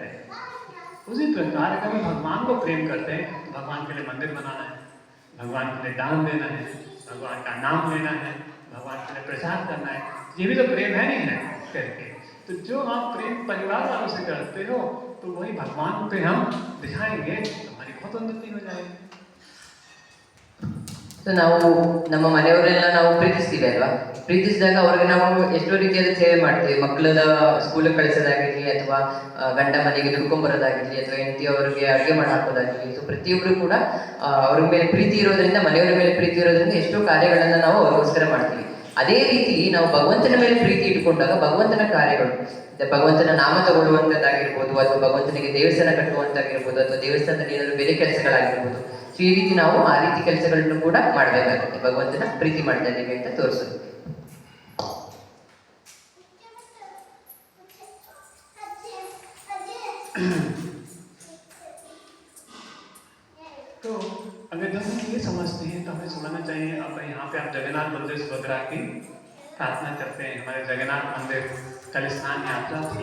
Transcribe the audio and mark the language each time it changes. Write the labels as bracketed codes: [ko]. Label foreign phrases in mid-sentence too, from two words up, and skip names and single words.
[hi] उसी प्रकार अगर हम भगवान को प्रेम करते हैं तो भगवान के लिए मंदिर बनाना है, भगवान के लिए दान देना है, भगवान का नाम लेना है, भगवान के लिए प्रसाद करना है, ये भी तो प्रेम है नहीं है करके। तो जो आप प्रेम परिवार वालों से करते हो तो वही भगवान पे हम दिखाएंगे तो हमारी बहुत उन्नति हो जाएगी। [kn] ಸೊ ನಾವು ನಮ್ಮ ಮನೆಯವರೆಲ್ಲ ನಾವು ಪ್ರೀತಿಸ್ತೀವಿ ಅಲ್ವಾ, ಪ್ರೀತಿಸಿದಾಗ ಅವ್ರಿಗೆ ನಾವು ಎಷ್ಟೋ ರೀತಿಯಾದ ಸೇವೆ ಮಾಡ್ತೀವಿ. ಮಕ್ಕಳದ ಸ್ಕೂಲಿಗೆ ಕಳಿಸೋದಾಗಿರಲಿ, ಅಥವಾ ಗಂಡ ಮನೆಗೆ ದುಡ್ಕೊಂಬರೋದಾಗಿರಲಿ, ಅಥವಾ ಹೆಂಡತಿ ಅವರಿಗೆ ಅಡುಗೆ ಮಾಡಿ ಹಾಕೋದಾಗಿರಲಿ. ಸೊ ಪ್ರತಿಯೊಬ್ಬರು ಕೂಡ ಅವ್ರ ಮೇಲೆ ಪ್ರೀತಿ ಇರೋದ್ರಿಂದ, ಮನೆಯವರ ಮೇಲೆ ಪ್ರೀತಿ ಇರೋದ್ರಿಂದ ಎಷ್ಟೋ ಕಾರ್ಯಗಳನ್ನು ನಾವು ಅವ್ರಿಗೋಸ್ಕರ ಮಾಡ್ತೀವಿ. ಅದೇ ರೀತಿ ನಾವು ಭಗವಂತನ ಮೇಲೆ ಪ್ರೀತಿ ಇಟ್ಕೊಂಡಾಗ ಭಗವಂತನ ಕಾರ್ಯಗಳು, ಭಗವಂತನ ನಾಮ ತಗೊಳ್ಳುವಂಥದ್ದಾಗಿರ್ಬೋದು, ಅಥವಾ ಭಗವಂತನಿಗೆ ದೇವಸ್ಥಾನ ಕಟ್ಟುವಂತಾಗಿರ್ಬೋದು, ಅಥವಾ ದೇವಸ್ಥಾನದಲ್ಲಿ ಏನಾದರೂ ಬೇರೆ ಕೆಲಸಗಳಾಗಿರ್ಬೋದು, ಸೊ ಈ ರೀತಿ ನಾವು ಆ ರೀತಿ ಕೆಲಸಗಳನ್ನು ಕೂಡ ಮಾಡಬೇಕಾಗುತ್ತೆ, ಭಗವಂತನ ಪ್ರೀತಿ ಮಾಡ್ತಾ ಇದ್ದೀವಿ ಅಂತ ತೋರಿಸೋದು. [hi] तो अगर जब हम ये समझते हैं तो हमें समझना चाहिए। अब यहाँ पे आप जगन्नाथ बलदेव सुभद्रा की प्रार्थना करते हैं, हमारे जगन्नाथ मंदिर कल स्नान यात्रा थी।